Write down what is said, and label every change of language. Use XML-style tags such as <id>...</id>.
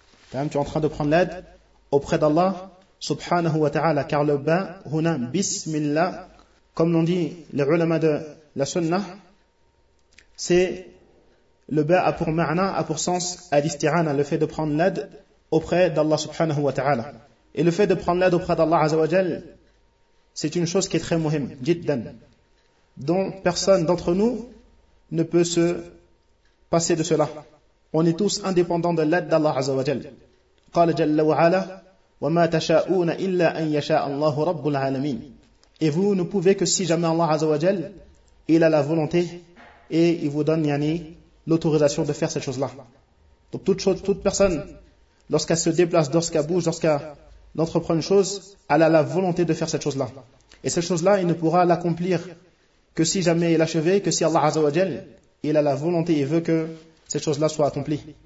<fr>Tu es en train de prendre l'aide auprès d'Allah subhanahu wa ta'ala, car le ba huna bismillah, comme l'ont dit les ulama de la sunnah, c'est le ba a pour ma'na, a pour sens al-isti'ana, le fait de prendre l'aide auprès d'Allah subhanahu wa ta'ala. Et le fait de prendre l'aide auprès d'Allah azawajal, c'est une chose qui est très muhim, jiddan, dont personne d'entre nous ne peut se passer de cela. On est tous indépendants de l'aide d'Allah azawajal.</fr> <ar>Qala jalla wa ala, وَمَا تَشَاءُونَ إِلَّا أَنْ يَشَاءَ اللَّهُ رَبُّ الْعَالَمِينَ.</ar> <fr>Et vous ne pouvez que si jamais Allah Azzawajal, il a la volonté et il vous donne yani, l'autorisation de faire cette chose-là. Donc toute personne, lorsqu'elle se déplace, lorsqu'elle bouge, lorsqu'elle entreprend une chose, elle a la volonté de faire cette chose-là. Et cette chose-là, il ne pourra l'accomplir que si jamais il achevait, que si Allah Azzawajal, il a la volonté et veut que cette chose-là soit accomplie.</fr>